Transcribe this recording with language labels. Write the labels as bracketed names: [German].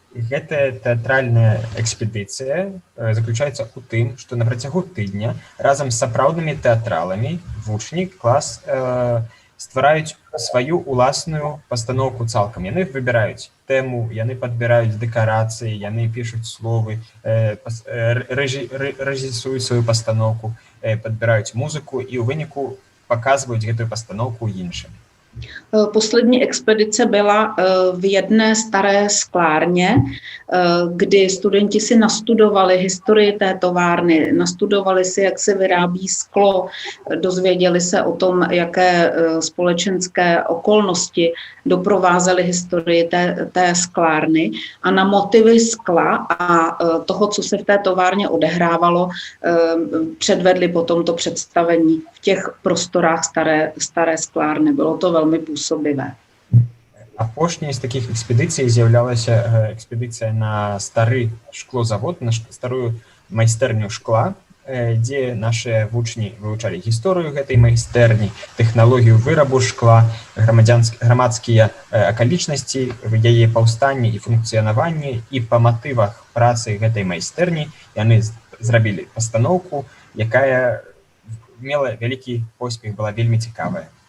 [Belarusian] Гэтая тэатральная экспедыцыя заключаецца ў тым, што на працягу тыдня разам з сапраўднымі тэатраламі вучні, клас ствараюць сваю ўласную пастаноўку цалкам. Яны выбіраюць тэму, яны падбіраюць дэкарацыі, яны пішуць словы, рэжысуюць сваю пастаноўку, падбіраюць музыку і ў выніку паказваюць гэтую пастаноўку іншым. [Czech] Poslední expedice byla v jedné staré sklárně, kdy studenti si nastudovali historii té továrny, nastudovali si, jak se vyrábí sklo, dozvěděli se o tom, jaké společenské okolnosti doprovázely historii té sklárny a na motivy skla a toho, co se v té továrně odehrávalo, předvedli potom to představení v těch prostorách staré sklárny. Bylo to velmi působivé. [Belarusian] Апошняй з такіх экспедыцый з'яўлялася экспедыцыя на стары шклозавод, на старую майстэрню шкла, дзе нашыя вучні вывучалі гісторыю гэтай майстэрні, тэхналогію вырабу шкла, грамадскія акалічнасці, яе паўстанне і функцыянаванне, і па матывах працы гэтай майстэрні яны зрабілі пастаноўку, якая мела вялікі поспех, была вельмі цікавая.